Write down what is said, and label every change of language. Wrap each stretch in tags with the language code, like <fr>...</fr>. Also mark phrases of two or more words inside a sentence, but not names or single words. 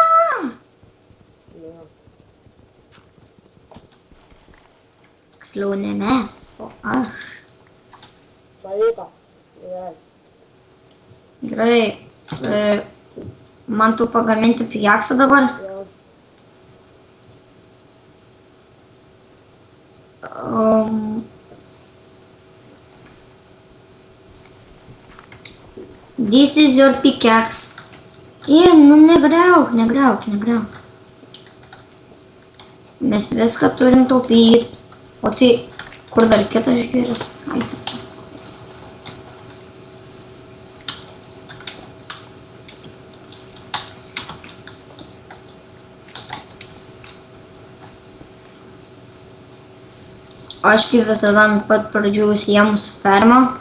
<lt>Jo. Tiksliau ne mes, o aš. Pavyko. Gerai. Gerai, man tu pagaminti pijaksą dabar? Jo.</lt> <en>This is your pickaxe.</en> <lt>Nu negriauk. Mes viską turim taupyti. O tai, kur dar kitas žvėris? Ai, taip. Aš kaip visada ant pat pradžių užsiėmu su ferma.</lt>